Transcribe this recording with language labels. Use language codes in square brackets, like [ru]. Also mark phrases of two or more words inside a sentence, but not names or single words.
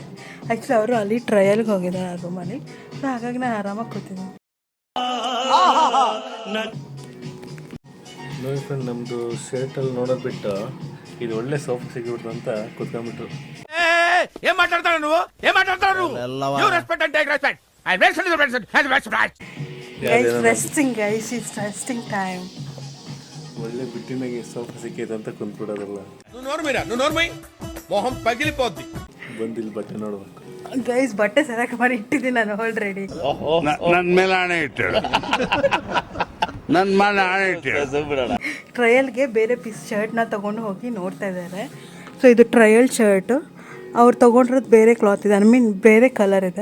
[kn] ಆ್ಯಕ್ಚುಲಿ ಅವರು ಅಲ್ಲಿ ಟ್ರಯಲ್ಗೆ ಹೋಗಿದ್ದಾರೆ ಆ ರೂಮಲ್ಲಿ. ಸೊ ಹಾಗಾಗಿ ನಾನು ಆರಾಮಾಗಿ ಕೂತಿದ್ದೀನಿ. ನೋಡಿ ಫ್ರೆಂಡ್, ನಮ್ದು ಶರ್ಟ್ ಅಲ್ಲಿ ನೋಡೋದ್ ಬಿಟ್ಟು ಇದು ಒಳ್ಳೆ ಸೋಫಾ ಸಿಗ್ಬಿಡ್ತು ಅಂತ ಕೂತ್ಕೊಂಡ್ಬಿಟ್ರು. ಏನ್ ಮಾತಾಡ್ತಾರ ನೀವು? ಏನ್ ಮಾತಾಡ್ತಾರ ನೀವು? [en] you respect and take respect. I respect the person has respect. guys resting, guys it's resting time. [kn] ಒಳ್ಳೆ ಬಿಟ್ಟಿನಾಗೆ ಸೋಫಾ ಸಿಕ್ಕೈತೆ ಅಂತ ಕುಂತ್ಬಿಡೋದಲ್ಲ. [te] నువ్వు నోర్మీరా, నువ్వు నోర్మీ, మొహం పగిలిపోద్ది. [kn] ಬಂದಿಲ್ಲಿ ಬಟ್ಟೆ ನೋಡ್ಬೇಕು. ಗೈಸ್ ಬಟ್ಟೆ ಸೆಲೆಕ್ಟ್ ಮಾಡಿ ಇಟ್ಟಿದ್ದೀನಿ ನಾನು ಆಲ್ರೆಡಿ. ನನ್ನ ಮೇಲೆ ಆಣೆ ಇಟ್ಟಿಡು, ನನ್ನ ಮೇಲೆ ಆಣೆ ಇಟ್ಟಿಡು. ಟ್ರಯಲ್ಗೆ ಬೇರೆ ಪೀಸ್ ಶರ್ಟ್ನ ತೊಗೊಂಡು ಹೋಗಿ ನೋಡ್ತಾ ಇದ್ದಾರೆ. ಸೊ ಇದು [en] trial shirt. [kn] ಅವ್ರು ತೊಗೊಂಡಿರೋದು ಬೇರೆ ಕ್ಲಾತ್ ಇದೆ, [en] I mean [kn] ಬೇರೆ ಕಲರ್ ಇದೆ.